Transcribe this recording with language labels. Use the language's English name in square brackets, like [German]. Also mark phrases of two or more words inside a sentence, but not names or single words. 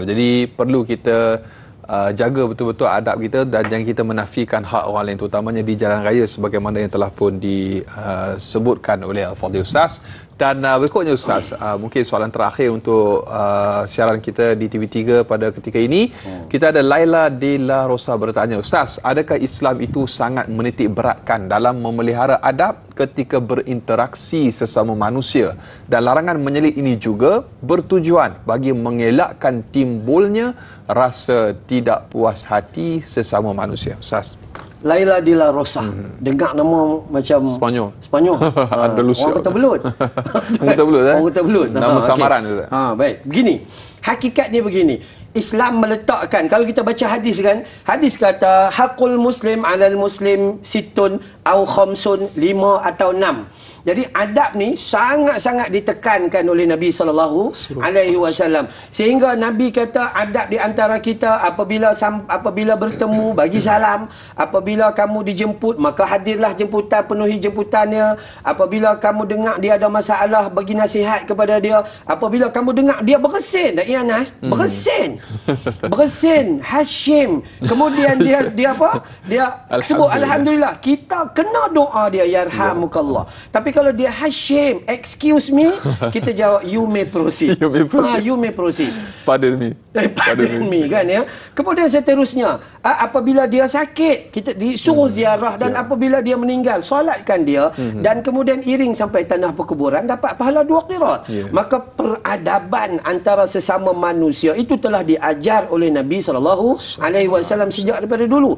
[Malay] Jadi perlu kita jaga betul-betul adab kita dan jangan kita menafikan hak orang lain, terutamanya di jalan raya sebagaimana yang telah pun disebutkan oleh Al-Fadhil Ustaz. Dan berikutnya Ustaz, mungkin soalan terakhir untuk siaran kita di TV3 pada ketika ini. Kita ada Laila de la Rosa bertanya, Ustaz, adakah Islam itu sangat menitik beratkan dalam memelihara adab ketika berinteraksi sesama manusia, dan larangan menyelit ini juga bertujuan bagi mengelakkan timbulnya rasa tidak puas hati sesama manusia? Ustaz. Laila de la Rosa. Dengar nama macam Spanyol. Andalusia. Orang kata belut. Orang kata belut. Orang kata belut. Nama samaran tu. Baik. Begini. Hakikatnya begini. Islam meletakkan, kalau kita baca hadis kan, hadis kata [Arabic] حق المسلم على المسلم ست أو خمس, [Malay] 5 atau 6. Jadi adab ni sangat-sangat ditekankan oleh Nabi SAW. Sehingga Nabi kata adab di antara kita apabila bertemu bagi salam, apabila kamu dijemput maka hadirlah jemputan, penuhi jemputannya. Apabila kamu dengar dia ada masalah, bagi nasihat kepada dia. Apabila kamu dengar dia bersin, tak ya Nas? Bersin, Hashim. Kemudian dia apa? Dia sebut alhamdulillah. Kita kena doa dia yarhamukallah. Tapi kalau dia Hashim, [English] excuse me, [Malay] kita jawab [English] you may proceed. You may proceed. Pardon me. Pardon me [Malay] kan ya. Kemudian seterusnya, apabila dia sakit, kita disuruh ziarah, dan apabila dia meninggal, solatkan dia, dan kemudian iring sampai tanah perkuburan, dapat pahala 2 qirat. Maka peradaban antara sesama manusia itu telah diajar oleh Nabi SAW sejak daripada dulu.